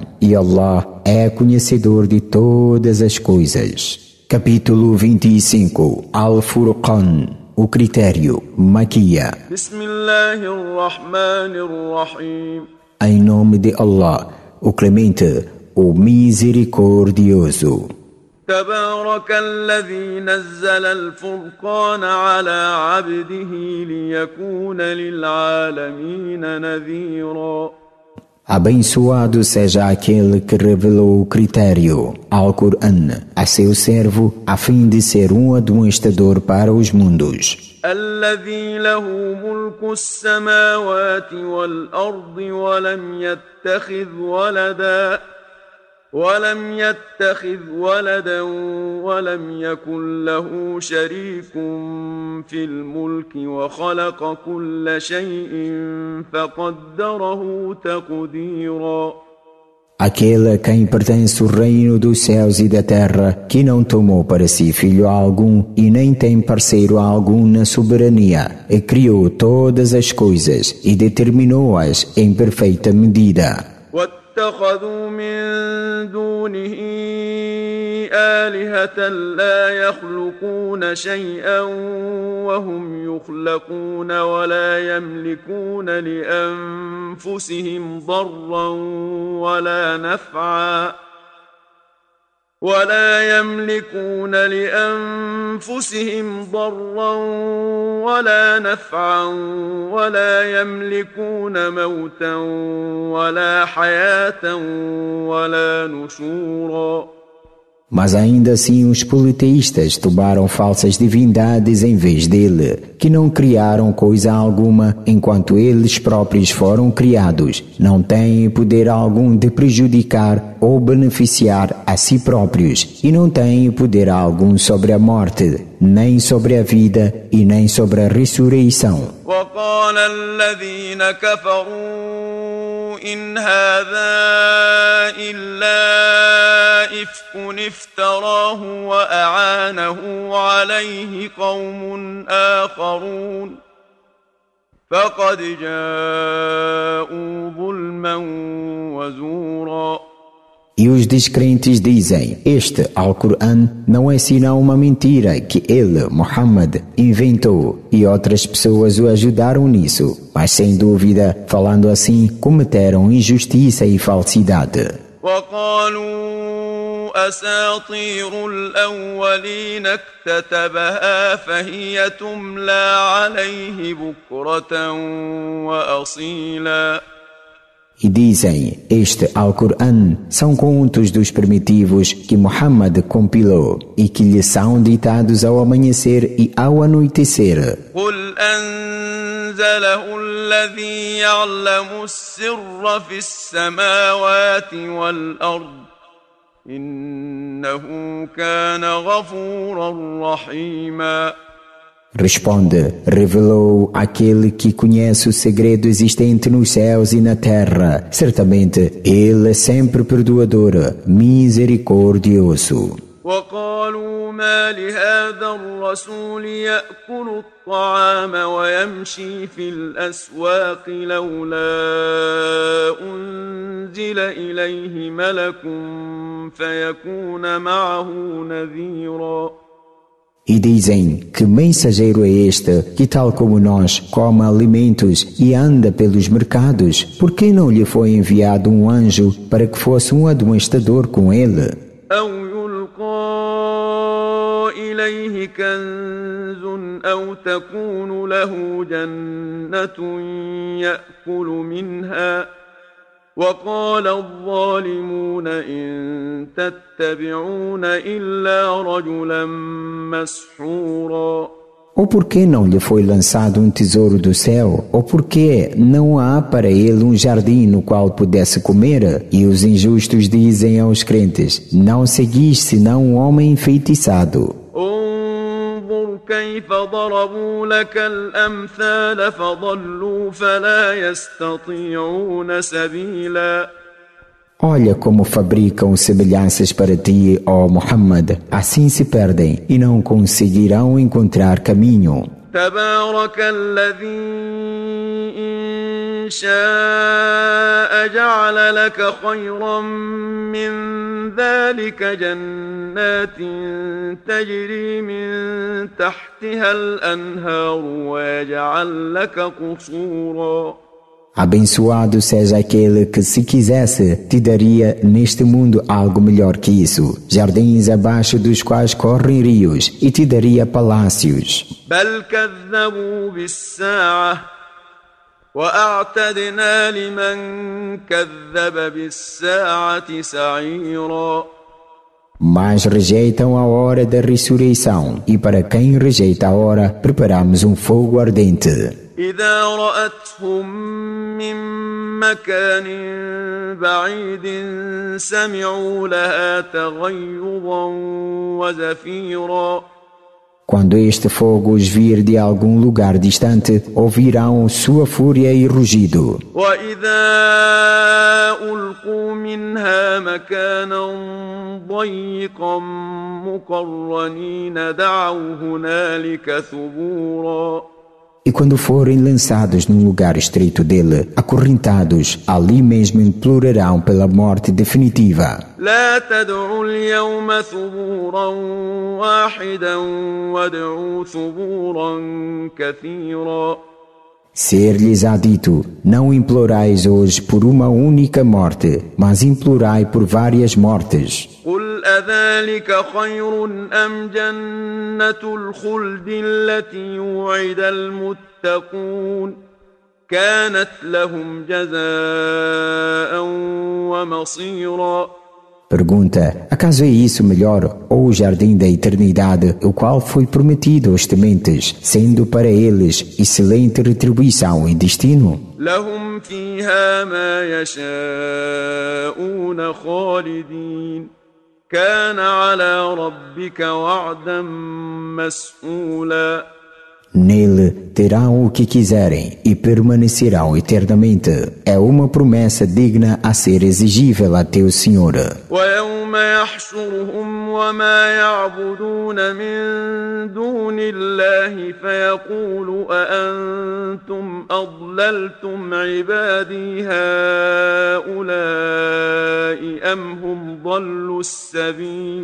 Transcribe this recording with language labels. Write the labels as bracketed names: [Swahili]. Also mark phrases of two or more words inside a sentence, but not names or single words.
[Portuguese] E Allah é conhecedor de todas as coisas. Capítulo 25. Al-Furqan. O critério. Maquia. [Arabic] بسم الله الرحمن الرحيم. [Portuguese] Em nome de Allah, o clemente, o misericordioso. [Arabic] تبارك الذي نزل الفرقان على عبده ليكون للعالمين نذيرا. [Portuguese] Abençoado seja aquele que revelou o critério, Al-Qur'an, a seu servo, a fim de ser um admoestador para os mundos. [Arabic] الذي له ملك السماوات والأرض ولم يتخذ ولدا ولم يكن له شريك في الملك وخلق كل شيء فقدره تقديرا. [Portuguese] Aquele a quem pertence o reino dos céus e da terra, que não tomou para si filho algum e nem tem parceiro algum na soberania, e criou todas as coisas e determinou-as em perfeita medida. [Arabic] واتخذوا من دونه آلهة لا يخلقون شيئا وهم يخلقون ولا يملكون لأنفسهم ضرا ولا نفعا ولا يملكون لأنفسهم ضرا ولا نفعا ولا يملكون موتا ولا حياة ولا نشورا. [Portuguese] Mas ainda assim os politeístas tomaram falsas divindades em vez dele, que não criaram coisa alguma enquanto eles próprios foram criados, não têm poder algum de prejudicar ou beneficiar a si próprios, e não têm poder algum sobre a morte, nem sobre a vida e nem sobre a ressurreição. [Arabic] وقال الذين كفروا إن هذا إلا إفك افتراه وأعانه عليه قوم آخرون فقد جاءوا ظلما وزورا. [Portuguese] E os descrentes dizem, este Alcorão não é senão uma mentira que ele, Muhammad, inventou e outras pessoas o ajudaram nisso. Mas sem dúvida, falando assim, cometeram injustiça e falsidade. [Arabic] وقالوا أساطير الأولين اكتتبها فهي تملى عليه بكرة وأصيلا. [Portuguese] E dizem, este Alcorão são contos dos primitivos que Muhammad compilou e que lhe são ditados ao amanhecer e ao anoitecer. [Arabic] قل أنزله الذي يعلم السر في السماوات والأرض إنه كان غفورا رحيما. [Portuguese] Responde, revelou aquele que conhece o segredo existente nos céus e na terra. Certamente, ele é sempre perdoador, misericordioso. [Arabic] وقالوا ما لهذا الرسول يأكل الطعام ويمشي في الأسواق لولا أنزل إليه ملك فيكون معه نذيرا. [Portuguese] E dizem, que mensageiro é este, que tal como nós, come alimentos e anda pelos mercados? Por que não lhe foi enviado um anjo para que fosse um admoestador com ele? [Arabic] أو يلقى إليه كنز أو تكون له جنة يأكل منها وقال الظالمون إن تتبعون إلا رجلا مسحورا. [Portuguese] Ou por que não lhe foi lançado um tesouro do céu? Ou por que não há para ele um jardim no qual pudesse comer? E os injustos dizem aos crentes, não seguis senão um homem enfeitiçado. [Arabic] انظر كيف ضربوا لك الأمثال فضلوا فلا يستطيعون سبيلا. [Portuguese] Olha como fabricam semelhanças para ti, ó Muhammad, assim se perdem e não conseguirão encontrar caminho. [Arabic] تبارك الذي إن شاء جعل لك خيرا من ذلك جنات تجري من تحتها الأنهار ويجعل لك قصورا. [Portuguese] Abençoado seja aquele que, se quisesse, te daria neste mundo algo melhor que isso. Jardins abaixo dos quais correm rios, e te daria palácios. [Arabic] بل كذبوا بالساعة وأعتدنا لمن كذب بالساعة سعيرا. [Portuguese] Mas rejeitam a hora da ressurreição, e para quem rejeita a hora, preparamos um fogo ardente. [Arabic] إذا رأتهم من مكان بعيد سمعوا لها تغيظا وزفيرا. [Portuguese] Quando este fogo os vir de algum lugar distante, ouvirão sua fúria e rugido. [Arabic] وإذا ألقوا منها مكانا ضيقا مقرنين دعوا هنالك ثبورا. [Portuguese] E quando forem lançados num lugar estreito dele, acorrentados, ali mesmo implorarão pela morte definitiva. [Arabic] لا تدعوا اليوم ثبورا واحدا وادعوا ثبورا كثيرا. [Portuguese] Ser-lhes-á dito, não implorais hoje por uma única morte, mas implorai por várias mortes. [Arabic] قل أذلك خير أم جنة الخلد التي وعد المتقون كانت لهم جزاء ومصيرا. [Portuguese] Pergunta, acaso é isso melhor ou o jardim da eternidade, o qual foi prometido aos tementes, sendo para eles excelente retribuição e destino? [Arabic] لهم فيها ما يشاءون خالدين كان على ربك وعدا مسئولا. [Portuguese] Nele terão o que quiserem e permanecerão eternamente. É uma promessa digna a ser exigível a teu Senhor. [Arabic] ويوم يحشرهم وما يعبدون من دون الله فيقول أأنتم أضللتم عبادي هؤلاء أم هم ضلوا السبيل.